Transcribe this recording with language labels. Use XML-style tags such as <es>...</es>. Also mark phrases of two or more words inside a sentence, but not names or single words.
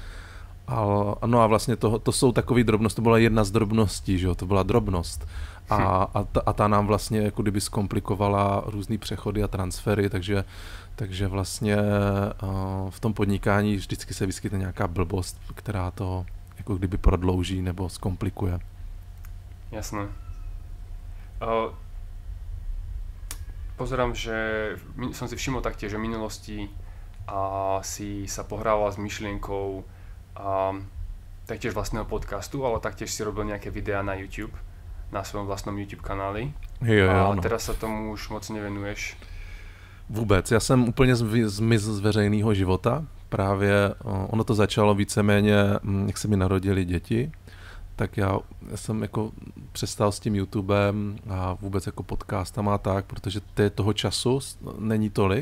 <cs>No a vlastně to jsou takové drobnosti, to byla jedna z drobností, že jo, to byla drobnost. A ta nám vlastně jako kdyby zkomplikovala různý přechody a transfery, takže vlastně v tom podnikání vždycky se vyskytne nějaká blbost, která to jako kdyby prodlouží nebo zkomplikuje.</cs> <sk>Jasné. Pozerám, že som si všimol taktiež, že v minulosti si sa pohrával s myšlienkou taktiež vlastného podcastu, ale taktiež si robil nejaké videá na YouTube, na svojom vlastnom YouTube kanáli. A teraz sa tomu už moc nevenuješ.</sk> <cs>Vůbec, já jsem úplně zmiz z veřejného života. Právě ono to začalo víceméně, jak se mi narodili děti, tak já jsem jako přestal s tím YouTubem a vůbec jako podcastama a tak, protože toho času není tolik.</cs>